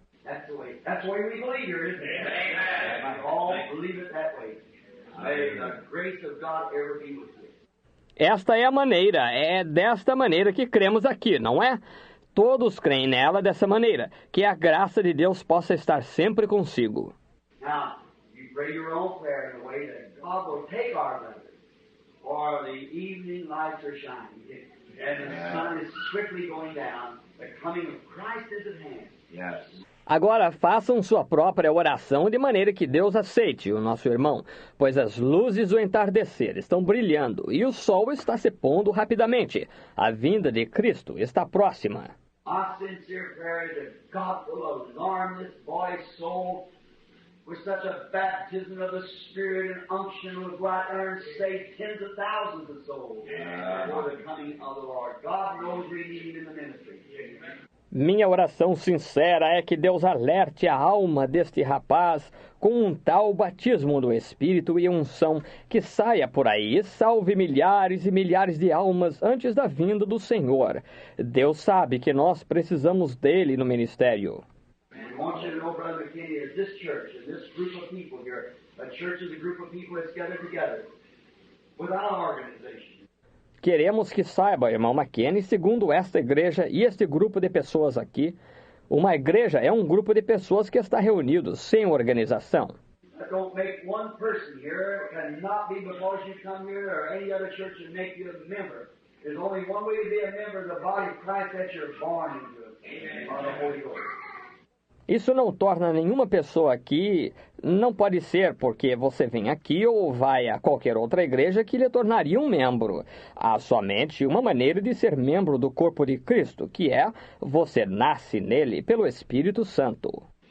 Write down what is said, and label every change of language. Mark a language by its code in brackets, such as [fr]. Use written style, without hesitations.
[en] That's the way we believe here, isn't it? Amen. We all believe it that way. May the grace of God ever be with you. [pt] Esta é a maneira, é desta maneira que cremos aqui, não é? Todos creem nela dessa maneira, que a graça de Deus possa estar sempre consigo. [en] Now, you pray your own prayer in a way that God will take our brother, for the evening lights are shining, and the sun is swiftly going down. The coming of Christ is at hand. Yes. [pt] Agora façam sua própria oração de maneira que Deus aceite o nosso irmão, pois as luzes do entardecer estão brilhando e o sol está se pondo rapidamente. A vinda de Cristo está próxima. [en] Our sincere prayer is that God will alarm this boy's soul with such a baptism of the Spirit and unction will go out there and save tens of thousands of souls before the coming of the Lord. God knows we need him in the ministry. [pt] Minha oração sincera é que Deus alerte a alma deste rapaz com um tal batismo do Espírito e unção que saia por aí e salve milhares e milhares de almas antes da vinda do Senhor. Deus sabe que nós precisamos dele no ministério. [en] And we want you to know, Brother McKinney, is this church, and this group of people here, a church is a group of people that's gathered together without organization. [pt] Queremos que saiba, irmão McKinney, segundo esta igreja e este grupo de pessoas aqui, uma igreja é um grupo de pessoas que está reunido sem organização. [en] Don't make one person here, cannot be because you come here or any other church and make you a member. There's only one way to be a member of the body of Christ, that you're born into it, by the Holy Ghost. [pt] Isso não torna nenhuma pessoa aqui, não pode ser porque você vem aqui ou vai a qualquer outra igreja que lhe tornaria um membro. Há somente uma maneira de ser membro do corpo de Cristo, que é você nasce nele pelo Espírito Santo.